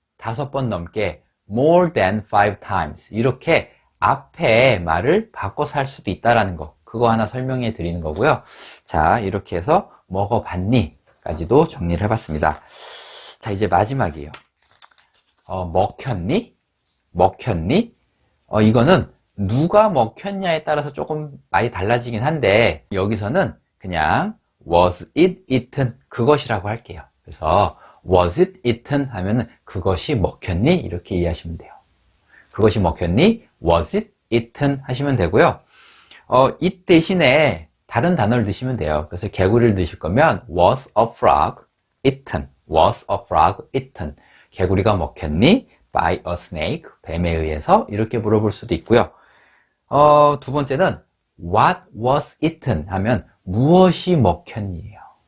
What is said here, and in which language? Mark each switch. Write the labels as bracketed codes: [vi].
[ko] 5번 넘게 [en] more than 5 times. [ko] 이렇게 앞에 말을 바꿔서 할 수도 있다라는 거. 그거 하나 설명해 드리는 거고요. 자, 이렇게 해서 먹어봤니? 까지도 정리를 해봤습니다. 자, 이제 마지막이에요. 먹혔니? 먹혔니? 이거는 누가 먹혔냐에 따라서 조금 많이 달라지긴 한데 여기서는 그냥 [en] was it eaten [ko] 그것이라고 할게요. 그래서 [en] was it eaten [ko] 하면은 그것이 먹혔니? 이렇게 이해하시면 돼요. 그것이 먹혔니? [en] was it eaten [ko] 하시면 되고요. it 대신에 다른 단어를 넣으시면 돼요. 그래서 개구리를 넣으실 거면 [en] was a frog eaten. was a frog eaten. [ko] 개구리가 먹혔니? [en] by a snake. [ko] 뱀에 의해서 이렇게 물어볼 수도 있고요. 두 번째는 [en] what was eaten [ko] 하면 무엇이 먹혔니예요.